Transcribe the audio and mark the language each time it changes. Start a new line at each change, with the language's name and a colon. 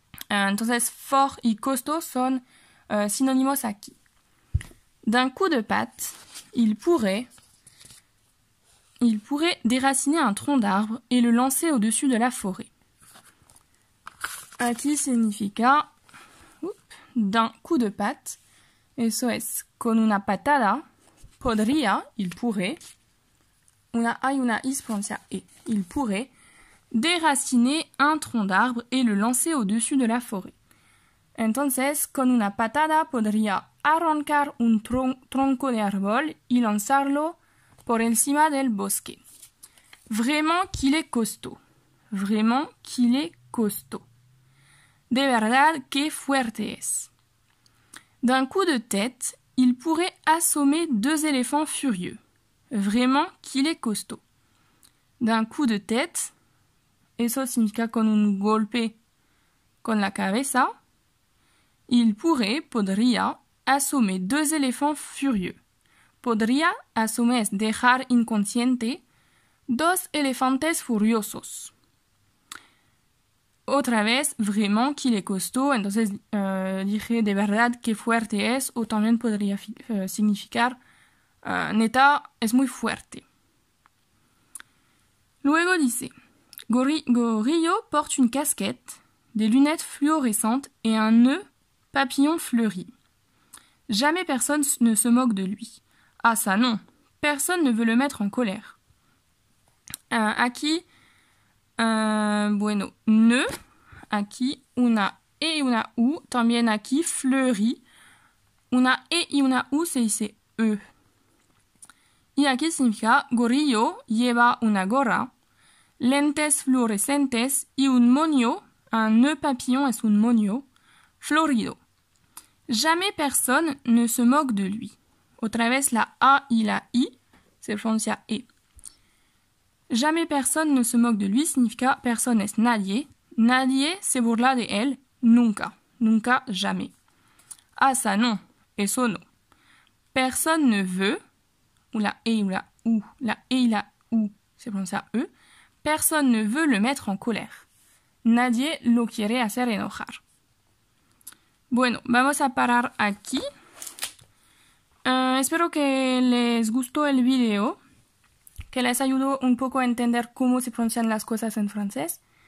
Spanish: Entonces, fort y costaud son sinónimos aquí.
French: D'un coup de patte, il pourrait déraciner un tronc d'arbre et le lancer au-dessus de la forêt.
Spanish: Aquí significa
French: d'un coup de patte,
Spanish: eso es con una patada, podría,
French: il pourrait,
Spanish: una A y una I se pronuncia E.
French: Il pourrait déraciner un tronc d'arbre et le lancer au-dessus de la forêt.
Spanish: Entonces, con una patada podría arrancar un tronco de árbol y lanzarlo por encima del bosque.
French: Vraiment qu'il est costaud. Vraiment qu'il est costaud.
Spanish: De verdad que fuerte es.
French: D'un coup de tête, il pourrait assommer 2 éléphants furieux. Vraiment qu'il est costaud. D'un coup de tête,
Spanish: eso significa con un golpe con la cabeza,
French: il pourrait,
Spanish: podría,
French: assommer 2 éléphants furieux.
Spanish: Podría, assommer es dejar inconsciente 2 elefantes furiosos. Otra vez,
French: vraiment qu'il est costaud,
Spanish: entonces dije de verdad que fuerte es, o también podría significar neta es muy fuerte. Luego dice,
French: Gorillo porte une casquette, des lunettes fluorescentes et un nœud papillon fleuri. Jamais personne ne se moque de lui. Ah ça non, personne ne veut le mettre en colère.
Spanish: Aquí, bueno, nœud, aquí una E y una U, también aquí fleuri, una E y una U se dice E. Y aquí significa Gorillo lleva una gorra, lentes fluorescentes y un moño, un nœud papillon es un moño, florido.
French: Jamais personne ne se moque de lui.
Spanish: Otra vez la A y la I se pronuncia E.
French: Jamais personne ne se moque de lui
Spanish: significa personne es nadie. Nadie se burla de él nunca. Nunca, jamais.
French: Ah, ça non.
Spanish: Eso no.
French: Personne ne veut,
Spanish: ou la E ou la U, la E y la U se pronuncia E.
French: Personne ne veut le mettre en colère.
Spanish: Nadie lo quiere hacer enojar. Bueno, vamos a parar aquí. Espero que les gustó el video, que les ayudó un poco a entender cómo se pronuncian las cosas en francés.